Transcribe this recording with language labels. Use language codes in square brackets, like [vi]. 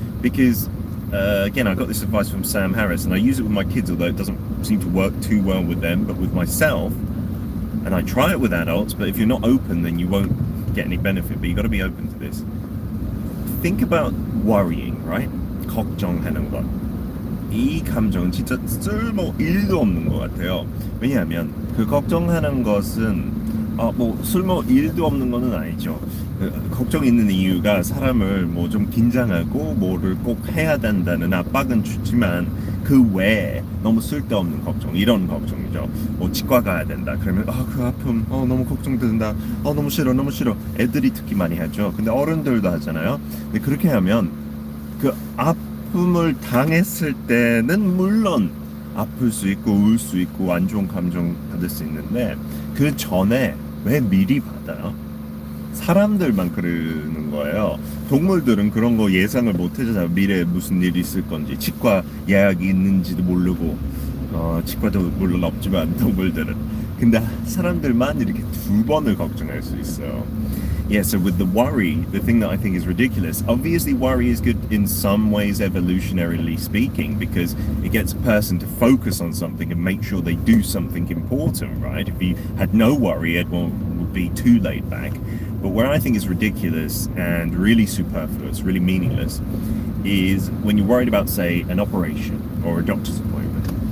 [en] Because again, I got this advice from Sam Harris, and I use it with my kids, although it doesn't seem to work too well with them, but with myself, and I try it with adults, but if you're not open, then you won't get any benefit. But you got to be open to this. Think about worrying, right? [ko] 걱정하는 것. 이 감정은 진짜 쓸모 1도 없는 것 같아요. 왜냐하면 그 걱정하는 것은 뭐 쓸모 1도 없는 거는 아니죠. 걱정이 있는 이유가 사람을 뭐 좀 긴장하고 뭐를 꼭 해야 된다는 압박은 주지만 그 외에 너무 쓸데없는 걱정, 이런 걱정이죠. 뭐 치과 가야 된다 그러면 그 아픔 너무 걱정된다, 너무 싫어 너무 싫어. 애들이 특히 많이 하죠. 근데 어른들도 하잖아요. 근데 그렇게 하면 그 아픔을 당했을 때는 물론 아플 수 있고 울 수 있고 안 좋은 감정 받을 수 있는데, 그 전에 왜 미리 받아요? 사람들만 그러는 거예요. 동물들은 그런 거 예상을 못 하잖아요. 미래에 무슨 일이 있을 건지, 치과 예약이 있는지도 모르고, 치과도 물론 없지만 동물들은. 근데 사람들만 이렇게 2번을 걱정할 수 있어요. [en] Yeah, so with the worry, the thing that I think is ridiculous, obviously worry is good in some ways, evolutionarily speaking, because it gets a person to focus on something and make sure they do something important, right? If you had no worry, everyone would be too laid back. But where I think is ridiculous and really superfluous, really meaningless, is when you're worried about, say, an operation or a doctor's appointment.